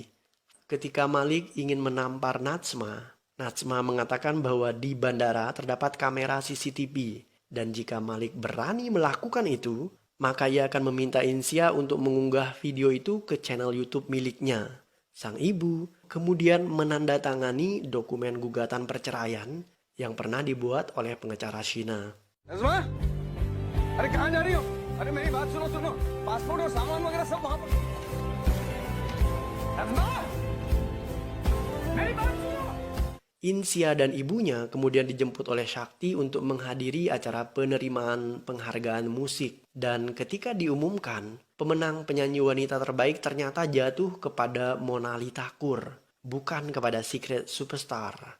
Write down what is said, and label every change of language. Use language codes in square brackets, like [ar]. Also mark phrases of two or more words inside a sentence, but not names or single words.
[id] Ketika Malik ingin menampar Natsma, Natsma mengatakan bahwa di bandara terdapat kamera CCTV. Dan jika Malik berani melakukan itu, maka ia akan meminta Insia untuk mengunggah video itu ke channel YouTube miliknya. Sang ibu kemudian menandatangani dokumen gugatan perceraian yang pernah dibuat oleh pengacara Sheena. [hi] नज़मा, अरे कहाँ जा रही हो? अरे मेरी बात सुनो, पासपोर्ट और सामान वगैरह सब वहाँ पर। नज़मा, मेरी बात सुनो। [id] Insia dan ibunya kemudian dijemput oleh Shakti untuk menghadiri acara penerimaan penghargaan musik. Dan ketika diumumkan, pemenang penyanyi wanita terbaik ternyata jatuh kepada Monali Thakur, bukan kepada Secret Superstar.